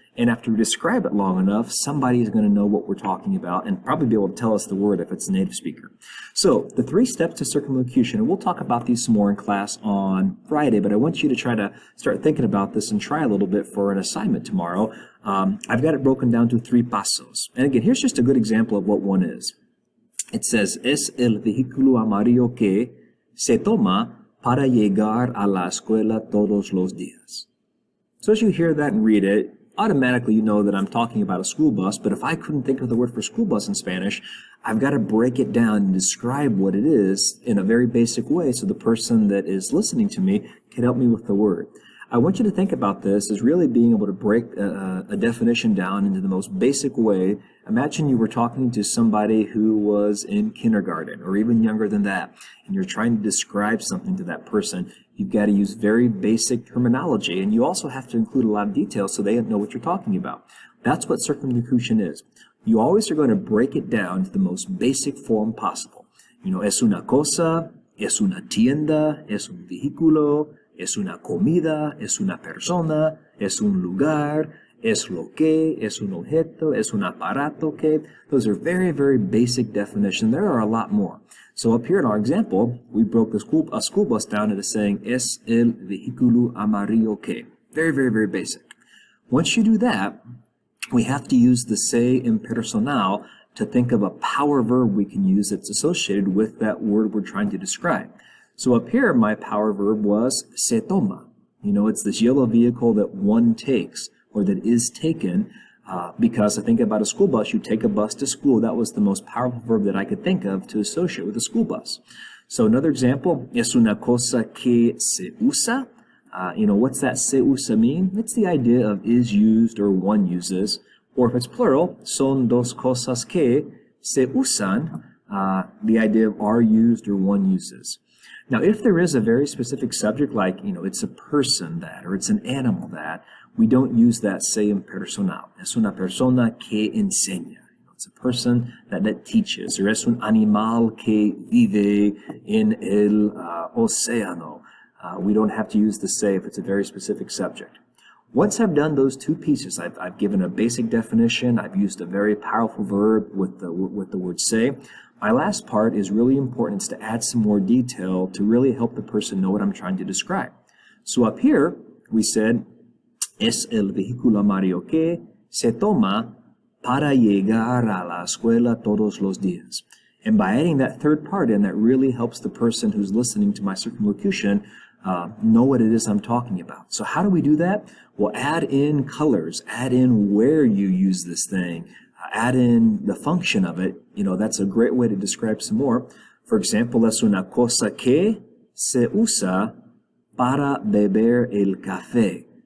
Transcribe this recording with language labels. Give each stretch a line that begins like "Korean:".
English: And after we describe it long enough, somebody is going to know what we're talking about and probably be able to tell us the word if it's a native speaker. So the 3 steps to circumlocution, and we'll talk about these some more in class on Friday, but I want you to try to start thinking about this and try a little bit for an assignment tomorrow. I've got it broken down to 3 pasos. And again, here's just a good example of what one is. It says,
Spanish: es el vehículo amarillo que se toma para llegar a la escuela todos los días.
English: So as you hear that and read it, automatically you know that I'm talking about a school bus, but if I couldn't think of the word for school bus in Spanish, I've got to break it down and describe what it is in a very basic way so the person that is listening to me can help me with the word. I want you to think about this as really being able to break a definition down into the most basic way. Imagine you were talking to somebody who was in kindergarten or even younger than that, and you're trying to describe something to that person. You've got to use very basic terminology, and you also have to include a lot of details so they know what you're talking about. That's what circumlocution is. You always are going to break it down to the most basic form possible.
Spanish: Es una cosa, es una tienda, es un vehículo, es una comida, es una persona, es un lugar, es lo que, es un objeto, es un aparato que.
English: Those are very, very basic definitions. There are a lot more. So up here in our example, we broke a school bus down into saying
Spanish: es el vehículo amarillo que.
English: Very, very, very basic. Once you do that, we have to use the se impersonal to think of a power verb we can use that's associated with that word we're trying to describe. So up here, my power verb was se toma. It's this yellow vehicle that one takes, or that is taken, because I think about a school bus. You take a bus to school. That was the most powerful verb that I could think of to associate with a school bus. So another example,
Spanish: es una cosa que se usa.
English: What's that se usa mean? It's the idea of is used or one uses. Or if it's plural,
Spanish: son dos cosas que se usan,
English: the idea of are used or one uses. Now, if there is a very specific subject, like, it's a person that, or it's an animal that, we don't use that se impersonal.
Spanish: Es una persona que enseña.
English: It's a person that teaches. Or
Spanish: es un animal que vive en el océano.
English: We don't have to use the se if it's a very specific subject. Once I've done those two pieces, I've given a basic definition, I've used a very powerful verb with the word say. My last part is really important. It's to add some more detail to really help the person know what I'm trying to describe. So up here, we said,
Spanish: es el vehículo amarillo que se toma para llegar a la escuela todos los días.
English: And by adding that third part in, that really helps the person who's listening to my circumlocution know what it is I'm talking about. So how do we do that? Well, add in colors, add in where you use this thing, add in the function of it. You know, that's a great way to describe some more. For example,
Spanish: es una cosa que se usa para beber el café.